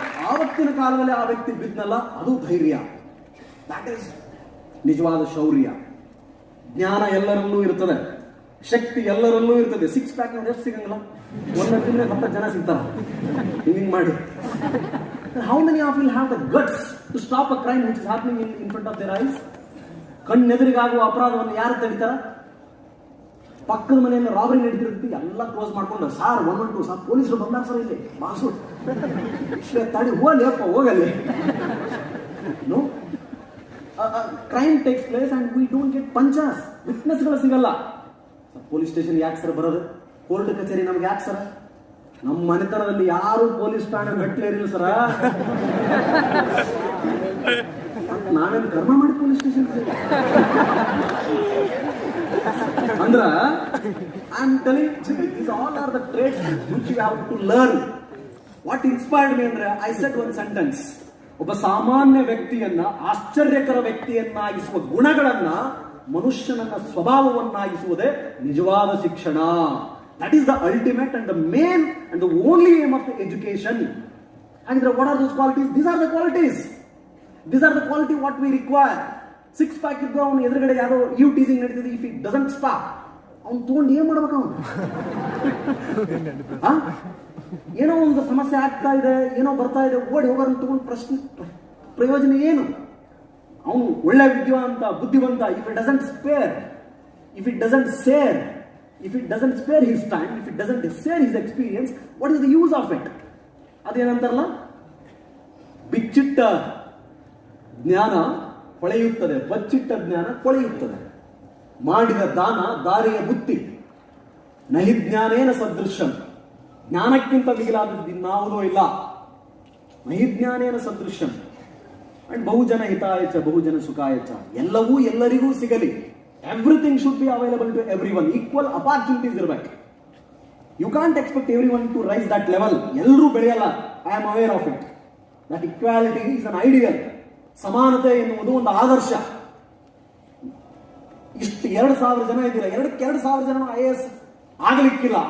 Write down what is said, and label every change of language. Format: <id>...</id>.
<kn>ಆವತ್ತಿನ ಕಾಲದಲ್ಲಿ ಆ ವ್ಯಕ್ತಿ ಬಿದ್ನಲ್ಲ, ಅದು ಧೈರ್ಯ. ದಟ್ ಈಸ್ ನಿಜವಾದ ಶೌರ್ಯ. ಜ್ಞಾನ ಎಲ್ಲರಲ್ಲೂ ಇರ್ತದೆ, ಶಕ್ತಿ ಎಲ್ಲರಲ್ಲೂ ಇರ್ತದೆ. 6 ಪ್ಯಾಕ್ ಎಷ್ಟು ಸಿಗಂಗಿಲ್ಲ, ಒಂದೊಂದು ತಿಂಗಳ 10 ಜನ ಸಿಗ್ತಾರ. ಹಿಂಗ್ ಮಾಡಿ.</kn> <en>How many of you have the guts to stop a crime which is happening in front of their eyes?</en> <kn>ಕಣ್ಣೆದುರಿಗಾಗುವ ಅಪರಾಧವನ್ನು ಯಾರು ತಡಿತಾರ? ಪಕ್ಕದ ಮನೆಯಲ್ಲಿ ರಾಬರಿ ನಡೀತಿರ್ತೀವಿ, ಎಲ್ಲ ಕ್ಲೋಸ್ ಮಾಡ್ಕೊಂಡು, ಸಾರ್ 112 ಸಾರ್ ಪೊಲೀಸರು ಬಂದಾರ ಸರ್, ಇಲ್ಲಿ ಬಾಸು ತಡಿ, ಹೋಗಲ್ಲಿ.</kn> <en>No, crime takes place and we don't get panchas.</en> <kn>ವಿಟ್ನೆಸ್ಗಳು ಸಿಗಲ್ಲ. ಪೊಲೀಸ್ ಸ್ಟೇಷನ್ ಯಾಕೆ ಸರ್ ಬರೋದು? ಕೋರ್ಟ್ ಕಚೇರಿ ನಮ್ಗೆ ಯಾಕೆ ಸರ್? ನಮ್ಮ ಮನೆತನದಲ್ಲಿ ಯಾರು ಪೊಲೀಸ್ ಠಾಣೆ ಮೆಟ್ಲೇರಿಲ್ಲ ಸರ. ನಾವೇನು ಕರ್ಮ ಮಾಡಿ ಪೊಲೀಸ್ ಸ್ಟೇಷನ್ ಅಂದ್ರ</kn> <en>I am telling, these all are the traits which you have to learn. What inspired me ಅಂದ್ರೆ, I said one sentence.</en> <kn>ಒಬ್ಬ ಸಾಮಾನ್ಯ ವ್ಯಕ್ತಿಯನ್ನ ಆಶ್ಚರ್ಯಕರ ವ್ಯಕ್ತಿಯನ್ನಾಗಿಸುವ ಗುಣಗಳನ್ನ, ಮನುಷ್ಯನನ್ನ ಸ್ವಭಾವವನ್ನಾಗಿಸುವುದೇ ನಿಜವಾದ ಶಿಕ್ಷಣ.</kn> <en>That is the ultimate and the main and the only aim of the education. And what are those qualities? These are the qualities. These are the quality what we require.</en> <kn>6 pack ಇದ್ದು ಅವನು ಎದುರುಗಡೆ ಯಾರೋ you teasing ನಡೀತಿದೆ.</kn> <en>if it doesn't stop,</en> <kn>ಅವ್ನು ತಗೊಂಡು ಏನ್ ಮಾಡ್ಬೇಕು? ಅವನು ಏನೋ ಒಂದು ಸಮಸ್ಯೆ ಆಗ್ತಾ ಇದೆ, ಏನೋ ಬರ್ತಾ ಇದೆ, ಓಡಿ ಹೋಗೋರನ್ನ ತಗೊಂಡು ಪ್ರಯೋಜನ ಏನು? ಅವನು ಒಳ್ಳೆ ವಿದ್ಯಾವಂತ, ಬುದ್ಧಿವಂತ.</kn> <en>If it doesn't spare, if it doesn't spare his time, if it doesn't share his experience, what is the use of it?</en> <kn>ಅದೇನಂತಾರಲ್ಲ, ಬಿಚ್ಚಿಟ್ಟ ಜ್ಞಾನ ಹೊಳೆಯುತ್ತದೆ, ಬಚ್ಚಿಟ್ಟ ಜ್ಞಾನ ಕೊಳೆಯುತ್ತದೆ. ಮಾಡಿದ ದಾನ ದಾರಿಯ ಬುತ್ತಿ.</kn> <sa>ನಹಿ ಜ್ಞಾನೇನ ಸದೃಶಂ.</sa> <kn>ಜ್ಞಾನಕ್ಕಿಂತ ಮಿಗಿಲಾದದ್ದು ಇನ್ನಾವುದೂ ಇಲ್ಲ.</kn> <sa>ನಹಿ ಜ್ಞಾನೇನ ಸದೃಶಂ. ಅಂಡ್ ಬಹುಜನ ಹಿತಾಯ ಚ ಬಹುಜನ ಸುಖಾಯ ಚ.</sa> <kn>ಎಲ್ಲವೂ ಎಲ್ಲರಿಗೂ ಸಿಗಲಿ.</kn> <en>Everything should be available to everyone. Equal opportunities ಇರಬೇಕು. You can't expect everyone to rise that level.</en> <kn>ಎಲ್ಲರೂ ಬೆಳೆಯಲ್ಲ.</kn> <en>I am aware of it. That equality is an ideal.</en> <kn>ಸಮಾನತೆ ಎನ್ನುವುದು ಒಂದು ಆದರ್ಶ. ಇಷ್ಟು 2,000 ಜನ ಇದ್ದೀರಾ, 2,000 ಜನ IAS ಆಗಲಿಕ್ಕಿಲ್ಲ.</kn>